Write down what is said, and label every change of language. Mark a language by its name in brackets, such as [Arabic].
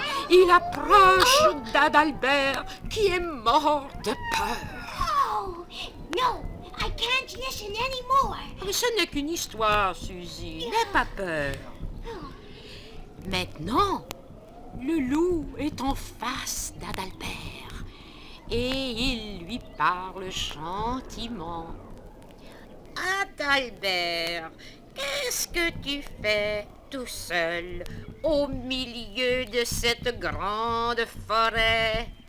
[French] Il approche d'Adalbert qui est mort de peur. [English] Oh, no, I can't listen anymore. [French] Mais ce n'est qu'une histoire, Suzy. N'aie pas peur. Maintenant, le loup est en face d'Adalbert et il lui parle gentiment. Adalbert, qu'est-ce que tu fais tout seul au milieu de cette grande forêt?